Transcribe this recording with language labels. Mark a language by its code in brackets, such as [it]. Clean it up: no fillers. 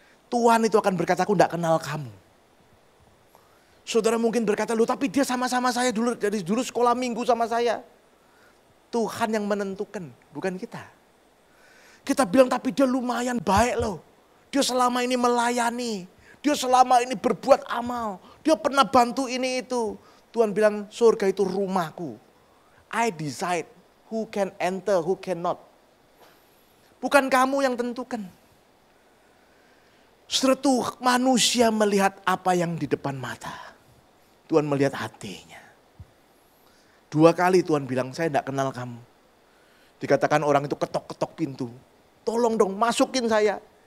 [id] Tuhan itu akan berkata, aku enggak kenal kamu. Saudara mungkin berkata, loh tapi dia sama-sama saya dulu, dari dulu sekolah minggu sama saya. Tuhan yang menentukan, bukan kita. Kita bilang tapi dia lumayan baik loh. Dia selama ini melayani. Dia selama ini berbuat amal. Dia pernah bantu ini itu. Tuhan bilang surga itu rumahku. [en] I decide who can enter, who cannot. [id] Bukan kamu yang tentukan. Setelah itu manusia melihat apa yang di depan mata. Tuhan melihat hatinya. 2 kali Tuhan bilang, saya tidak kenal kamu. Dikatakan orang itu ketok-ketok pintu. Tolong dong masukin saya.